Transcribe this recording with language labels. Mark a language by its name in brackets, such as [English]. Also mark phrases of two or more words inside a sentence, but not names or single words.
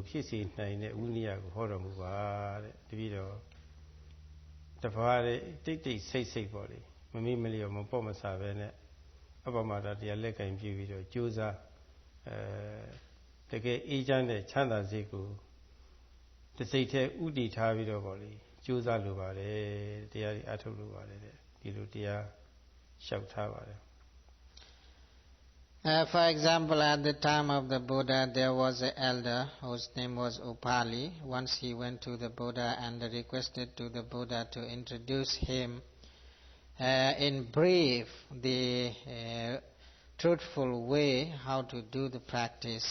[Burmese] ဖြစ်စေနိုင်တဲ့ဝိနည်းကိုဟောတော်မူပါတဲ့တပည့်တော်တပါးတဲ့တိတ်တိတ်ဆိတ်ဆိတ်ပေါ့လေမမေ့မလျော့မပေါ့မဆာပဲနဲ့အပမတာတရားလက်ကင်ပြပြီးတော့ကြိုးစားတကယ်အေးချမ်းတဲ့ချမ်းသာစိတ်ကိုတစိတ်ထဲဥတည်ထားပြီးတော့ပေါ့လေကြိုးစားလိုပါတယ်တရားကြီးအထုတ်လိုပါတယ်တဲ့ဒီလိုတရားလျှောက်ထားပါတယ် [English] For example, at the time of the Buddha, there was an elder whose name was Upali. Once he went to the Buddha and requested to the Buddha to introduce him in brief the truthful way how to do the practice.